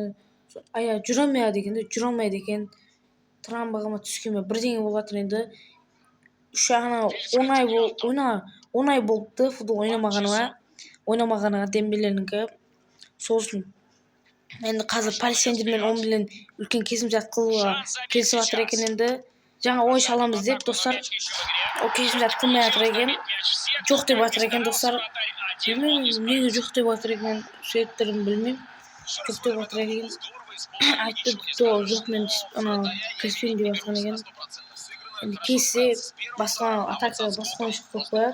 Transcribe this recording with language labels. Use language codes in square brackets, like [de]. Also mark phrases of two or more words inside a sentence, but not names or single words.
[ky] Ая жүрө алмайды экен. Травмага түшкөнбү, бирдеме болуп атыр энди. Ушана 10 ай болупту футбол ойномаганга Дембеленики. Сол үчүн энди казыр Пари Сен-Жермен он менен үлкен келишимшарт кылууга келишип атыр экен энди. Жаңа ойунчу аламыз деп достор. О келишимшарт кылмай атыр экен. Жок деп атыр экен достор. Билбейм эмнеге жок деп атыр экен, себептерин билбейм. Жок деп атыр экен. Айтты жок мен ана киришпейм деп аткан экен. Эndi келсе башка атака башка ойунчу кылып коет.